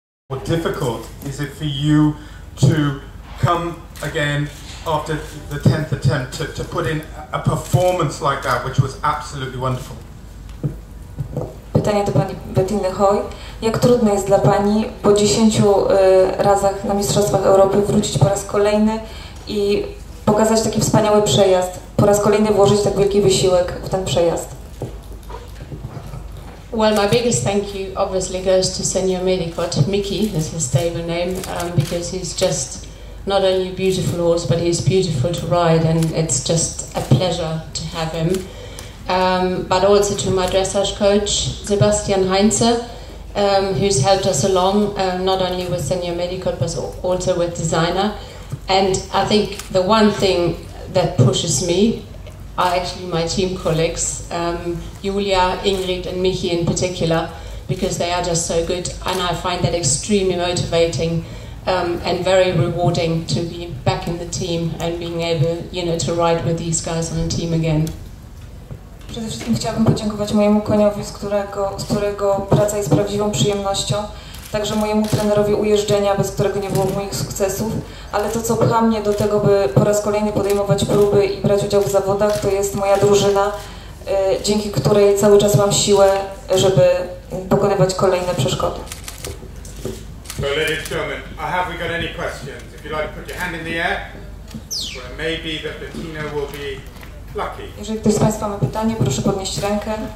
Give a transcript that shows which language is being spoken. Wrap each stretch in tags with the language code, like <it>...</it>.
<en>How difficult is it for you to come again after the 10th attempt to put in a performance like that, which was absolutely wonderful?</en> <pl>Pytanie do pani Bettiny Hoy. Jak trudno jest dla pani po 10 razach na Mistrzostwach Europy wrócić po raz kolejny i pokazać taki wspaniały przejazd, po raz kolejny włożyć tak wielki wysiłek w ten przejazd?</pl> <en>Well, my biggest thank you obviously goes to Senior Medicot. Mickey is his stable name, because he's just not only a beautiful horse, but he's beautiful to ride, and it's just a pleasure to have him. But also to my dressage coach, Sebastian Heinze, who's helped us along, not only with Senior Medicot, but also with Designer. And I think the one thing that pushes me are actually my team colleagues, Julia, Ingrid and Michi in particular, because they are just so good, and I find that extremely motivating and very rewarding to be back in the team and being able, to ride with these guys on a team again.</en> <pl>Przede wszystkim chciałabym podziękować mojemu koniowi, z którego praca jest prawdziwą przyjemnością, także mojemu trenerowi ujeżdżenia, bez którego nie było moich sukcesów, ale to, co pcha mnie do tego, by po raz kolejny podejmować próby i brać udział w zawodach, to jest moja drużyna, dzięki której cały czas mam siłę, żeby pokonywać kolejne przeszkody.</pl> <en>So, ladies and gentlemen, have we got any questions? If you'd like to put your hand in the air, well, maybe that Bettina will be lucky.</en> <pl>Jeżeli ktoś z Państwa ma pytanie, proszę podnieść rękę.</pl>